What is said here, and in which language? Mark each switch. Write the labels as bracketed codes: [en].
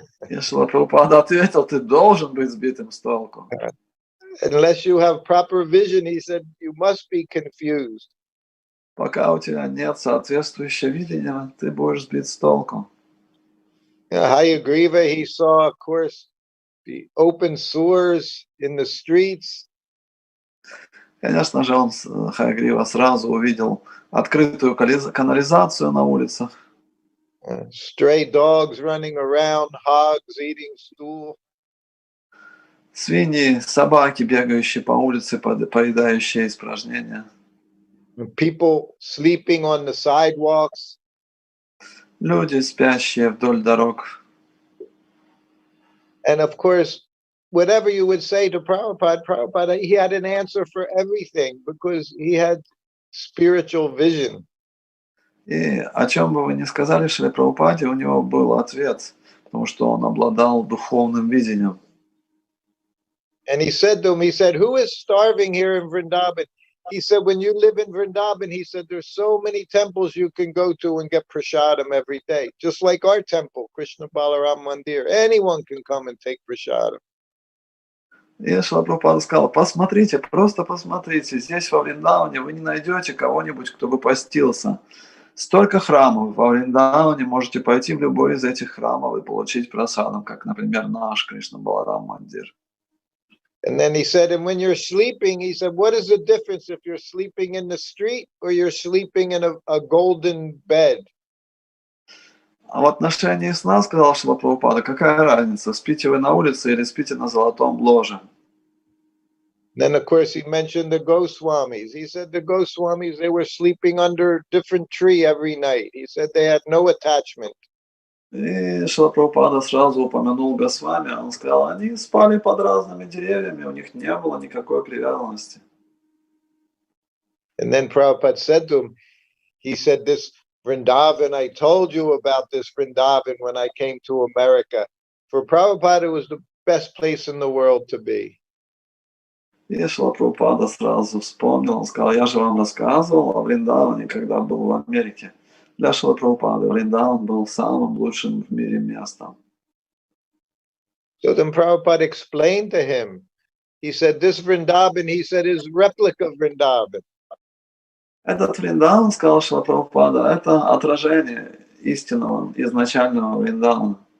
[ru] И Шрила Прабхупада ответил, ты должен быть сбитым с толку. [en] Unless you have proper vision, he said, you must be confused. [ru] Пока у тебя нет соответствующего видения, ты будешь сбит с толку. [en] Hayagriva, he saw, of course, the open sewers in the streets. [ru] Конечно же, он, Хаягрива, сразу увидел открытую канализацию на улицах. [en] Stray dogs running around, hogs eating stool. [ru] Свиньи, собаки, бегающие по улице, поедающие испражнения. [en] People sleeping on the sidewalks. [ru] Люди, спящие вдоль дорог. [en] And of course, whatever you would say to Prabhupada, he had an answer for everything because he had spiritual vision. [ru] И о чем бы вы ни сказали Шриле Прабхупаде, у него был ответ, потому что он обладал духовным видением. [en] And he said to him, he said, who is starving here in Vrindavan? He said, when you live in Vrindavan, he said, there's so many temples you can go to and get prasadam every day. Just like our temple, Krishna Balaram Mandir. Anyone can come and take prasadam. [ru] И Шрила Прабхупада сказал, посмотрите, просто посмотрите, здесь во Вриндаване вы не найдете кого-нибудь, кто бы постился. Столько храмов во Вриндаване, можете пойти в любой из этих храмов и получить прасадам, как, например, наш Кришна Баларам Мандир. [en] And then he said, and when you're sleeping, he said, what is the difference if you're sleeping in the street or you're sleeping in a golden bed? [ru] А в отношении сна, сказал Шрила Прабхупада, какая разница, спите вы на улице или спите на золотом ложе? [en] Then, of course, he mentioned the Goswamis. He said the Goswamis, they were sleeping under a different tree every night. He said they had no attachment. [ru] И Шрила Прабхупада сразу упомянул Госвами, он сказал, они спали под разными деревьями, у них не было никакой привязанности. [en] And then Prabhupada said to him, he said, this Vrindavan, I told you about this Vrindavan when I came to America. For Prabhupada, it was the best place in the world to be. [ru] И Шрила Прабхупада сразу вспомнил, он сказал, я же вам рассказывал о Вриндаване, когда был в Америке. Для Шрилы Прабхупады Вриндаван был самым лучшим в мире местом. [en] So then Prabhupada explained to him, he said, this Vrindavan, he said, is replica Vrindavan. [ru] Этот Вриндаван, сказал Шрила Прабхупада, это отражение истинного, изначального Вриндавана.